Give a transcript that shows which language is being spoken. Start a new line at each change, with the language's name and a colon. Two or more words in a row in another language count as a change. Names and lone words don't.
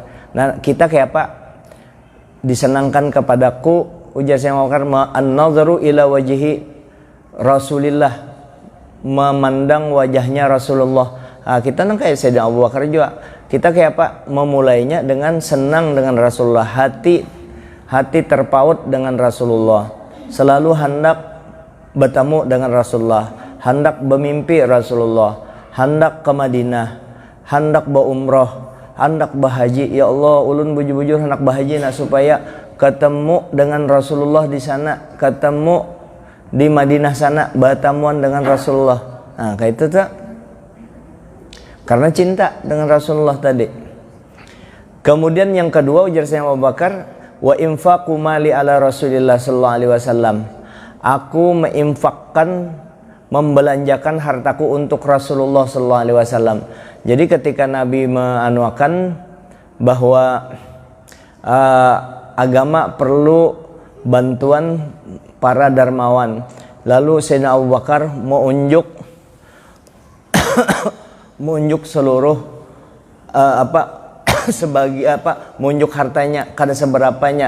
Indonesian: Nah, kita kayak apa? Disenangkan kepadaku, ujar Sayyidina Abu Bakar,
Arabic: النظر إلى وجه رسول الله,
Indonesian: memandang wajahnya Rasulullah. Nah, kita kayak Sayyidina Abu Bakar juga. Kita kayak apa? Memulainya dengan senang dengan Rasulullah, hati terpaut dengan Rasulullah, selalu hendak bertemu dengan Rasulullah, hendak bermimpi Rasulullah, hendak ke Madinah, hendak berumrah, hendak berhaji.
Banjar: Ya Allah, ulun bujur-bujur hendak berhaji nak supaya ketemu dengan Rasulullah di sana, ketemu di Madinah sana, bertemuan dengan Rasulullah.
Indonesian: Nah, kayak itu tak? Karena cinta dengan Rasulullah tadi. Kemudian yang kedua, ujar Sayyidina Abu Bakar,
Arabic: وإنفاق مالي على رسول الله صلى الله عليه وسلم.
Indonesian: Aku menginfakkan, membelanjakan hartaku untuk Rasulullah
Arabic: صلى الله عليه وسلم.
Indonesian: Jadi ketika Nabi menganuakan bahwa agama perlu bantuan para dermawan, lalu Sayyidina Abu Bakar menunjuk seluruh menunjuk hartanya kada seberapanya.